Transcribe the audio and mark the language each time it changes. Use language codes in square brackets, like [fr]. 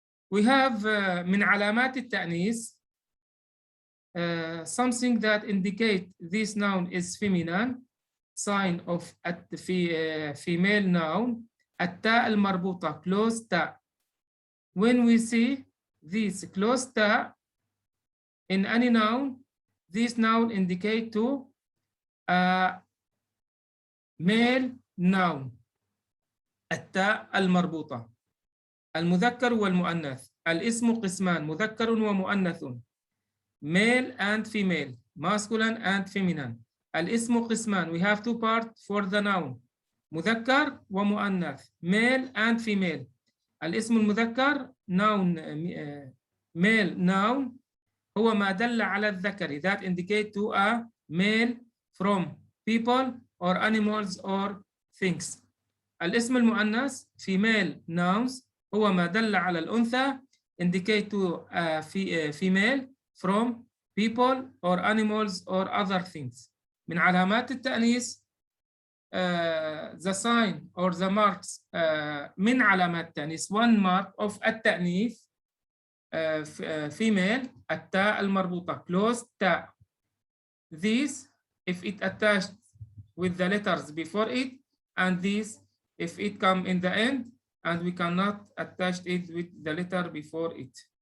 [en] We have [ar] من علامات التأنيث [en] something that indicate this noun is feminine. Sign of female noun التاء المربوطة closed تاء. When we see this closed تاء in any noun, this noun indicate to a male noun. [ar] التاء المربوطة. المذكر والمؤنث. الاسم قسمان، مذكر ومؤنث. [en] Male and female, masculine and feminine. [ar] الاسم قسمان. [en] We have two parts for the noun. [ar] مذكر ومؤنث. [en] Male and female. [ar] الاسم المذكر [en] noun male noun [ar] هو ما دل على الذكر [en] that indicate to a male from people or animals or things. [ar] الاسم المؤنث [en] female nouns [ar] هو ما دل على الأنثى [en] indicate to a female from people or animals or other things. [ar] من علامات التأنيث [en] the sign or the marks من علامات التأنيث one mark of التأنيث female التاء المربوطة closed تاء. This if it attached with the letters before it, and this if it come in the end and we cannot attach it with the letter before it.